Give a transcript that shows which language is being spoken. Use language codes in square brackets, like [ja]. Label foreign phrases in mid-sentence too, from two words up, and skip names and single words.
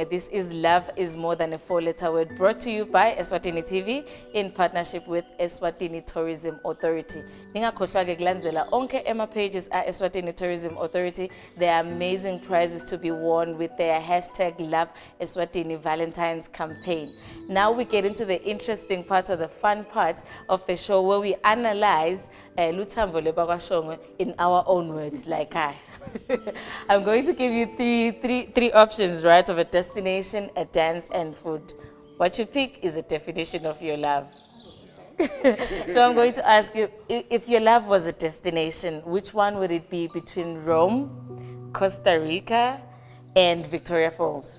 [en] This is Love is More Than a Four-Letter Word, brought to you by Eswatini TV in partnership with Eswatini Tourism Authority. [ss] Ningakhohlwa ke kulandzela onke pages at Eswatini Tourism Authority. [en] There are amazing prizes to be won with their hashtag Love Eswatini Valentine's campaign. Now we get into the interesting part, or the fun part of the show, where we analyze [ss] Luthambo le bakashonge [en] in our own words, like I. I'm going to give you three options, right, of a destination, a dance, and food. What you pick is a definition of your love. So I'm going to ask you, if your love was a destination, which one would it be between Rome, Costa Rica, and Victoria Falls?